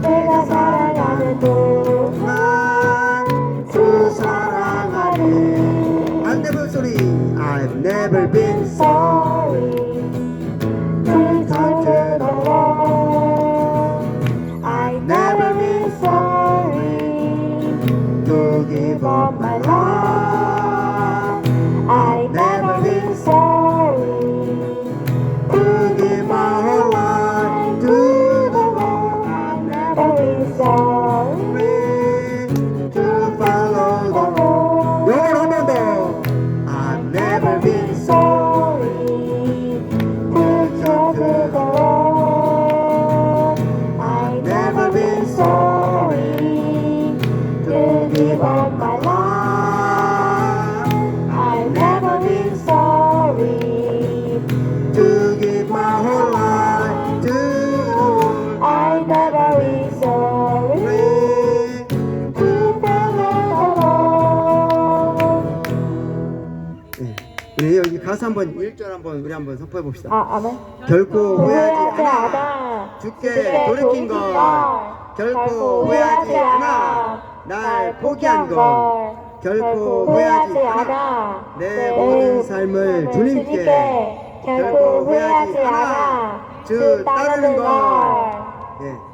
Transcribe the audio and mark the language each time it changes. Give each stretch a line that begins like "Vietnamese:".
Korean: 내가 살아가는 동안 주 사랑하리
English: I've never sorry I've never been sorry to turn to the Lord. I've never been sorry to give up my life. I've never been sorry to give my whole life to the Lord. I've never been sorry to follow the the Lord.
Korean: 영원 한번 더
English: I've never been sorry to turn to the Lord. I've never been sorry to give up my life. I've never been sorry to give my whole life to the Lord I've never been sorry to follow the Lord.
Korean: 네. 우리 여기 가사 한번 1절 한번 우리 한번 선포해 봅시다. 아멘. 결코 후회하지 후회하지 않아 않아 주께 돌이킨 것 결코 후회하지 않아 날 포기한 것 결코 후회하지 않아 내 모든 삶을 주님께 결코 후회하지 않아 주 따르는 것 예,